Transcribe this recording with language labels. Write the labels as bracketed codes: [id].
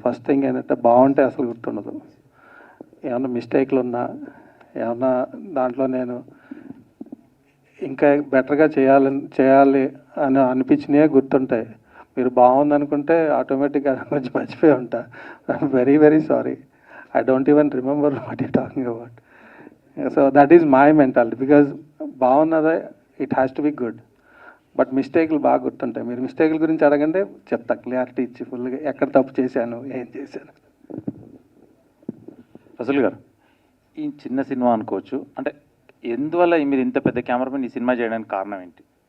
[te] First thing ఏంటంటే బాగుంటే అసలు గుర్తుండదు. ఏమన్నా మిస్టేక్లు ఉన్నా, ఏమన్నా దాంట్లో నేను ఇంకా బెటర్గా చేయాలి అని అనిపించినవే గుర్తుంటాయి. మీరు బాగుందనుకుంటే ఆటోమేటిక్గా కొంచెం మర్చిపోయి ఉంటా. [en] Very very sorry. I don't even remember what you're talking about. So that is my mentality, because [te] బాగున్నదే [en] It has to be good. [te] But మిస్టేక్లు బాగా గుర్తుంటాయి. మీరు మిస్టేక్ల గురించి అడగండి, చెప్తా క్లియారిటీ ఇచ్చి ఫుల్గా ఎక్కడ తప్పు చేశాను, ఏం చేశాను. రసూల్ గారు, ఈ చిన్న సినిమా అనుకోవచ్చు, అంటే ఎందువల్ల మీరు ఇంత పెద్ద కెమెరామెన్ ఈ సినిమా చేయడానికి కారణం ఏంటి?